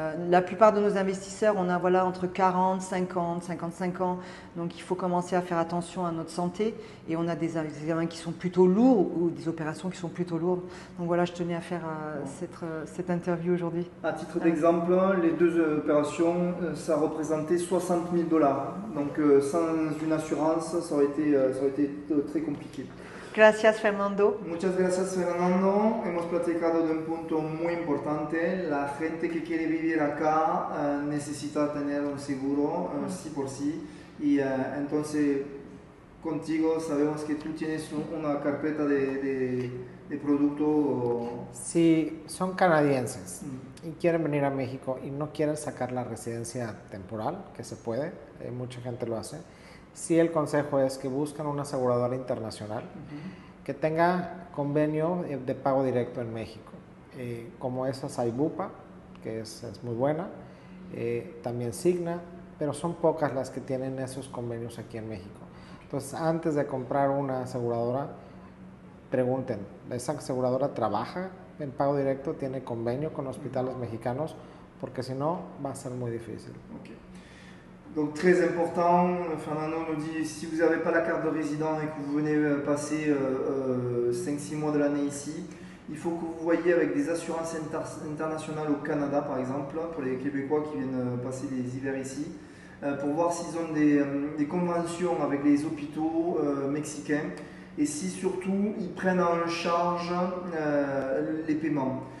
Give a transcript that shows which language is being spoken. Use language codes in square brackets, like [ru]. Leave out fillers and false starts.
[fr] La plupart de nos investisseurs, on a entre 40, 50, 55 ans, donc il faut commencer à faire attention à notre santé, et on a des examens qui sont plutôt lourds ou des opérations qui sont plutôt lourdes. Donc voilà, je tenais à faire cette interview aujourd'hui. À titre d'exemple, les 2 opérations, ça représentait 60 000 $. Donc sans une assurance, ça aurait été très compliqué. [es] Gracias, Fernando. Muchas gracias, Fernando. Hemos platicado de un punto muy importante. La gente que quiere vivir acá necesita tener un seguro, sí por sí. Y entonces, contigo sabemos que tú tienes una carpeta de productos. Si son canadienses y quieren venir a México y no quieren sacar la residencia temporal, que se puede, mucha gente lo hace, sí el consejo es que busquen una aseguradora internacional que tenga convenio de pago directo en México. Como esas hay Bupa, que es muy buena, también Cigna, pero son pocas las que tienen esos convenios aquí en México. Entonces, antes de comprar una aseguradora, pregunten, ¿esa aseguradora trabaja en pago directo? ¿Tiene convenio con hospitales mexicanos? Porque si no, va a ser muy difícil. [en] Okay. [fr] Donc très important, Fernando nous dit, si vous n'avez pas la carte de résident et que vous venez passer 5-6 mois de l'année ici, il faut que vous voyiez avec des assurances internationales au Canada par exemple, pour les Québécois qui viennent passer des hivers ici, pour voir s'ils ont des conventions avec les hôpitaux mexicains et si surtout ils prennent en charge les paiements.